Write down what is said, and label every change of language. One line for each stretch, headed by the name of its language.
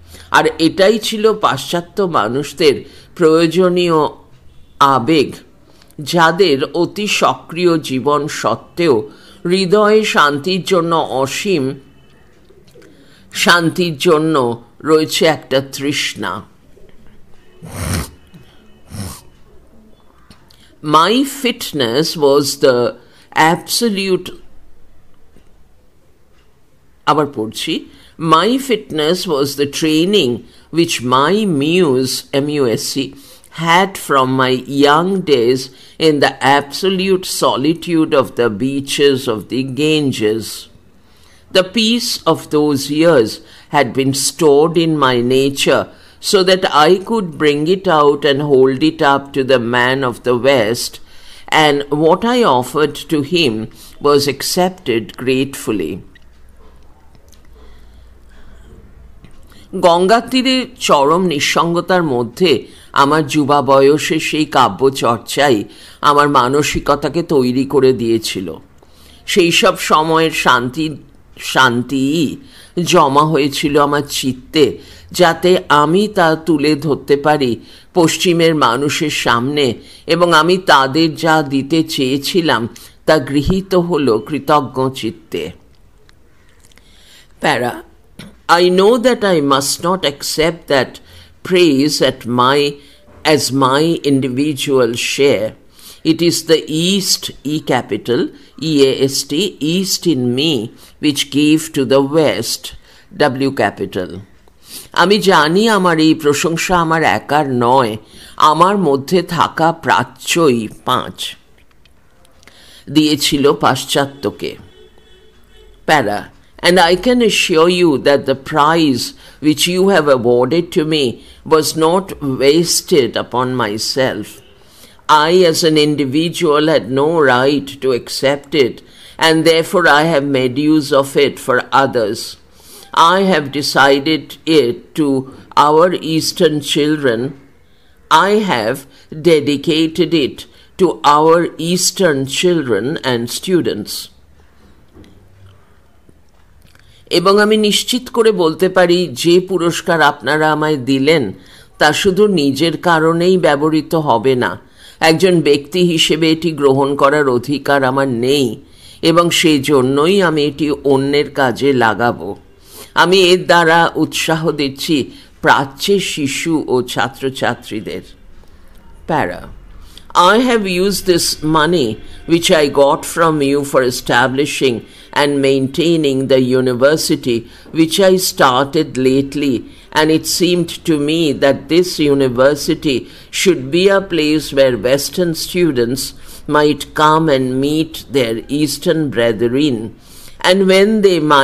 Bangla: আর এটাই ছিল পাশ্চাত্য মানুষদের প্রয়োজনীয় আবেগ, যাদের অতি সক্রিয় জীবন সত্ত্বেও হৃদয়ে শান্তির জন্য অসীম শান্তির জন্য রয়েছে একটা তৃষ্ণা।
English: My fitness was the absolute
Bangla: আবার পড়ছি
English: My fitness was the training which my muse, MUSC, had from my young days in the absolute solitude of the beaches of the Ganges. The peace of those years had been stored in my nature so that I could bring it out and hold it up to the man of the West, and what I offered to him was accepted gratefully.
Bangla: গঙ্গার তীরে চরম নিঃসঙ্গতার মধ্যে আমার যুবা বয়সে সেই কাব্য চর্চাই আমার মানসিকতাকে তৈরি করে দিয়েছিল। সেই সব সময়ের শান্তিই জমা হয়েছিল আমার চিত্তে, যাতে আমি তা তুলে ধরতে পারি পশ্চিমের মানুষের সামনে, এবং আমি তাদের যা দিতে চেয়েছিলাম তা গৃহীত হলো কৃতজ্ঞ চিত্তে।
English: Para I know that I must not accept that praise as my individual share. It is the East, E capital, EAST, East in me, which gave to the West, W capital.
Bangla: আমি জানি আমার এই প্রশংসা আমার একার নয়, আমার মধ্যে থাকা প্রাচ্যই 5 দিয়েছিল পাশ্চাত্যকে।
English: Para And I can assure you that the prize which you have awarded to me was not wasted upon myself. I as an individual had no right to accept it, and therefore I have made use of it for others. I have decided it to our Eastern children. I have dedicated it to our Eastern children and students.
Bangla: এবং আমি নিশ্চিত করে বলতে পারি যে পুরস্কার আপনারা আমায় দিলেন তা শুধু নিজের কারণেই ব্যবহৃত হবে না। একজন ব্যক্তি হিসেবে এটি গ্রহণ করার অধিকার আমার নেই, এবং সেই জন্যই আমি এটি অন্যের কাজে লাগাবো। আমি এর দ্বারা উৎসাহ দিচ্ছি প্রাচ্যের শিশু ও ছাত্রছাত্রীদের।
English: para I have used this money which I got from you for establishing and maintaining the university which I started lately, and it seemed to me that this university should be a place where Western students might come and meet their Eastern brethren, and when they